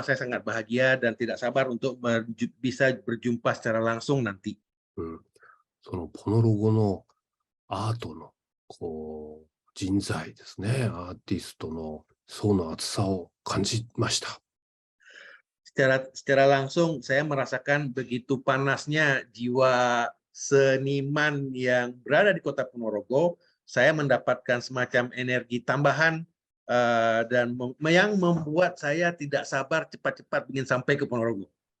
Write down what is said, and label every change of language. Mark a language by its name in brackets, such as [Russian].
[Indonesian] Saya sangat bahagia dan tidak sabar untuk bisa berjumpa secara langsung nanti. [Japanese] そのポノロゴのアートのこう人材ですね、アーティストの層の厚さを感じました。 [Indonesian] Secara langsung saya merasakan begitu panasnya jiwa seniman yang berada di Kota Ponorogo. Saya mendapatkan semacam energi tambahan dan yang membuat saya tidak sabar cepat-cepat ingin sampai ke Ponorogo.